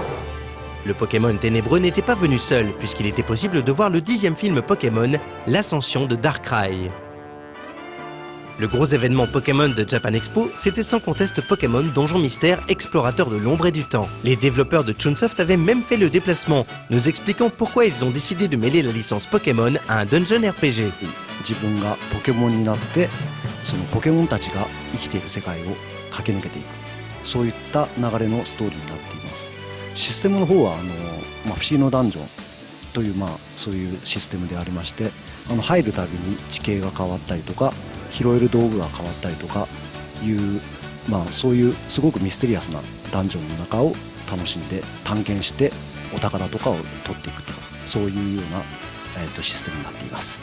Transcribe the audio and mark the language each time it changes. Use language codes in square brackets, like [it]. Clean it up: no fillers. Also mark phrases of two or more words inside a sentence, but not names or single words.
[fr] Le Pokémon ténébreux n'était pas venu seul, puisqu'il était possible de voir le 10e film Pokémon, l'ascension de Darkrai. Le gros événement Pokémon de Japan Expo, c'était sans conteste Pokémon Donjon Mystère Explorateur de l'ombre et du temps. Les développeurs de Chunsoft avaient même fait le déplacement, nous expliquant pourquoi ils ont décidé de mêler la licence Pokémon à un [en] dungeon RPG. [ja] 自分がポケモンになってそのポケモンたちが生きている世界を駆け抜けていく、そういった流れのストーリーになっています。システムの方は不思議のダンジョンというそういうシステムでありまして、入るたびに地形が変わったりとか拾える道具が変わったりとかいう、そういうすごくミステリアスなダンジョンの中を楽しんで探検してお宝とかを取っていくと、そういうような、システムになっています。